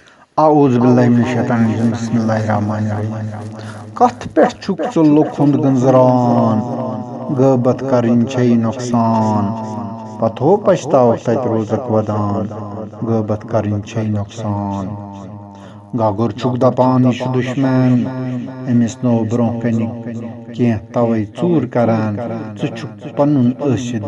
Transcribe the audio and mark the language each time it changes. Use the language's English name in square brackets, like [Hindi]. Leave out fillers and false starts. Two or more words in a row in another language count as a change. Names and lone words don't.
[Arabic] اعوذ باللہ من الشیطان الرجیم بسم اللہ الرحمن الرحیم [Kashmiri] کتھ پٮ۪ٹھ چھُکھ ژٕ لوکھُنٛد گنٛزران غٲبت کرٕنۍ چھے نۄقصان پتہو پچھتاوکھ تتہِ روزکھ ودان غٲبت کرٕنۍ چھے نۄقصان گگُر چھُکھ دپان یہِ چھُ دُشمن أمِس نوٚو برٛونٛہہ کنہِ کینٛہہ توے ژوٗر کران ژٕ چھُکھ پنُن ٲسِتھ